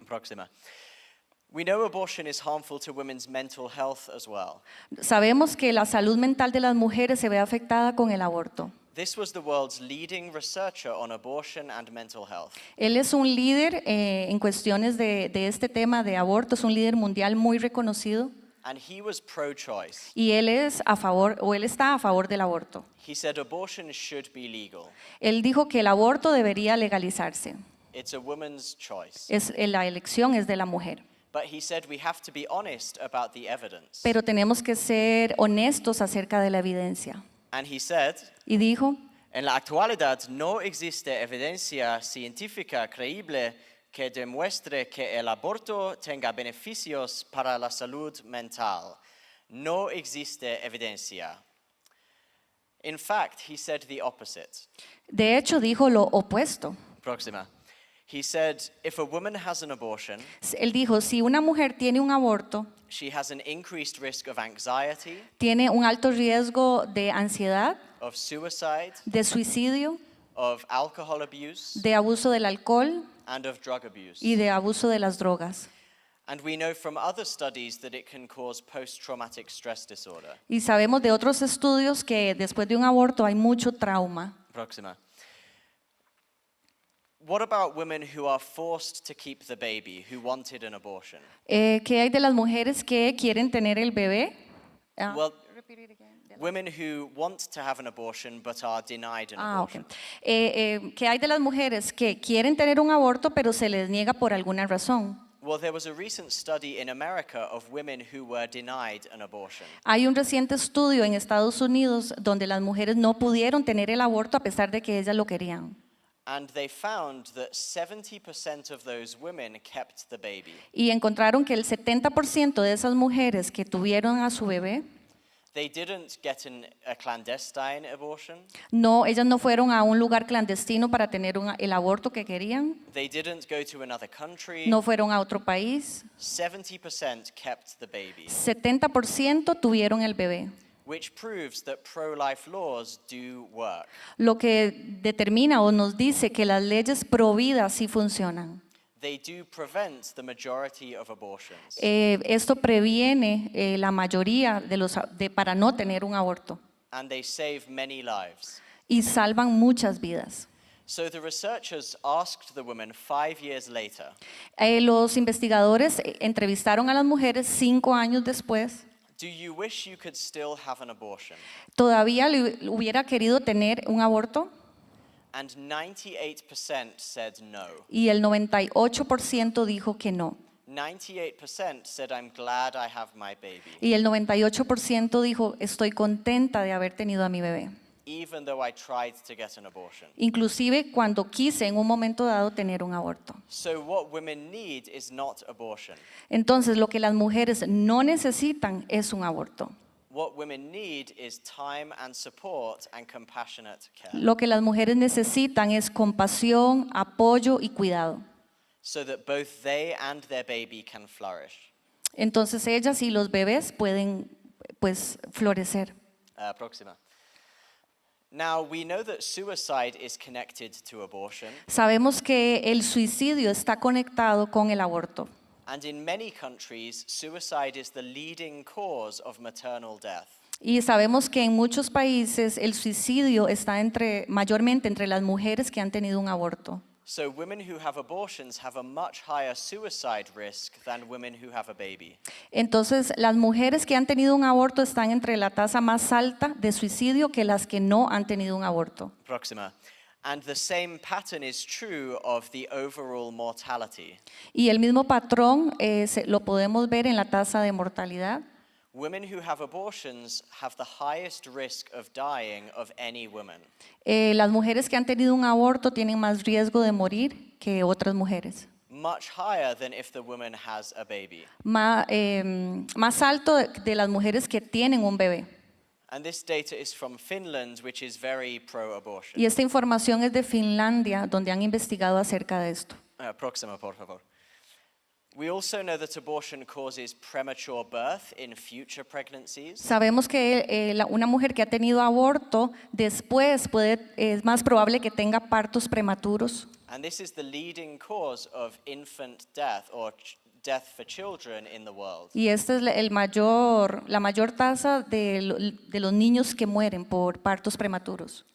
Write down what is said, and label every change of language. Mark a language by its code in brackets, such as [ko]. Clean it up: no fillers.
[es] Próxima. [en] We know abortion is harmful to women's mental health as well. [es] Sabemos que la salud mental de las mujeres se ve afectada con el aborto. [en] This was the world's leading researcher on abortion and mental health. [es] Él es un líder en cuestiones de este tema de aborto, es un líder mundial muy reconocido. [en] And he was pro-choice. [es] Y él está a favor del aborto. [en] He said abortion should be legal. [es] Él dijo que el aborto debería legalizarse. [en] It's a woman's choice. [es] La elección es de la mujer. [en] But he said we have to be honest about the evidence. [es] Pero tenemos que ser honestos acerca de la evidencia. [en] And he said, [es] Y dijo, en la actualidad no existe evidencia científica creíble que demuestre que el aborto tenga beneficios para la salud mental. No existe evidencia. [en] In fact, he said the opposite. [es] De hecho, dijo lo opuesto. Próxima. [en] He said, if a woman has an abortion, [es] Él dijo, si una mujer tiene un aborto, [en] she has an increased risk of anxiety, [es] tiene un alto riesgo de ansiedad, [en] of suicide, [es] de suicidio, [en] of alcohol abuse, [es] de abuso del alcohol [en] and of drug abuse. [es] y de abuso de las drogas. [en] And we know from other studies that it can cause post-traumatic stress disorder. [es] Y sabemos de otros estudios que después de un aborto hay mucho trauma. Próxima. [en] What about women who are forced to keep the baby, who wanted an abortion? [es] ¿Qué hay de las mujeres que quieren tener el bebé? [en] Well, women who want to have an abortion but are denied an abortion. Okay. [es] ¿Qué hay de las mujeres que quieren tener un aborto pero se les niega por alguna razón? [en] Well, there was a recent study in America of women who were denied an abortion. [es] Hay un reciente estudio en Estados Unidos donde las mujeres no pudieron tener el aborto a pesar de que ellas lo querían. [en] And they found that 70% of those women kept the baby. [es] Y encontraron que el 70% de esas mujeres que tuvieron a su bebé, [en] They didn't get a clandestine abortion. [es] no, ellas no fueron a un lugar clandestino para tener el aborto que querían, [en] They didn't go to another country. [es] no fueron a otro país, [en] 70% kept the baby, [es] 70% tuvieron el bebé, [en] which proves that pro-life laws do work. [es] lo que determina o nos dice que las leyes pro vida sí funcionan. [en] They do prevent the majority of abortions. [es] Esto previene la mayoría para no tener un aborto [en] And they save many lives. [es] y salvan muchas vidas. [en] So the researchers asked the women 5 years later, [es] Los investigadores entrevistaron a las mujeres 5 años después. [en] do you wish you could still have an abortion? [es] ¿Todavía hubiera querido tener un aborto? [en] And 98% said no. [es] Y el 98% dijo que no. [en] 98% said, I'm glad I have my baby, [es] Y el 98% dijo, estoy contenta de haber tenido a mi bebé. [en] even though I tried to get an abortion. [es] Inclusive cuando quise en un momento dado tener un aborto. [en] So what women need is not abortion. [es] Entonces lo que las mujeres no necesitan es un aborto. [en] What women need is time and support and compassionate care, [es] Lo que las mujeres necesitan es compasión, apoyo y cuidado. [en] so that both they and their baby can flourish. [es] Entonces ellas y los bebés pueden pues florecer. Próxima. [en] Now, we know that suicide is connected to abortion, [es] Sabemos que el suicidio está conectado con el aborto. [en] and in many countries, suicide is the leading cause of maternal death. [es] Y sabemos que en muchos países el suicidio está mayormente entre las mujeres que han tenido un aborto. [en] So women who have abortions have a much higher suicide risk than women who have a baby. [es] Entonces, las mujeres que han tenido un aborto están entre la tasa más alta de suicidio que las que no han tenido un aborto. Próxima. [en] And the same pattern is true of the overall mortality. [es] Y el mismo patrón lo podemos ver en la tasa de mortalidad. [en] Women who have abortions have the highest risk of dying of any woman. [es] Las mujeres que han tenido un aborto tienen más riesgo de morir que otras mujeres. [en] Much higher than if the woman has a baby. [es] Más alto de las mujeres que tienen un bebé. [en] And this data is from Finland, which is very pro-abortion. [es] Y esta información es de Finlandia, donde han investigado acerca de esto. Próxima, por favor. [en] We also know that abortion causes premature birth in future pregnancies. [es] Sabemos que una mujer que ha tenido aborto después es más probable que tenga partos prematuros. [en] And this is the leading cause of infant death or death for children in the world. [es] Y esta es la mayor tasa de los niños que mueren por partos prematuros.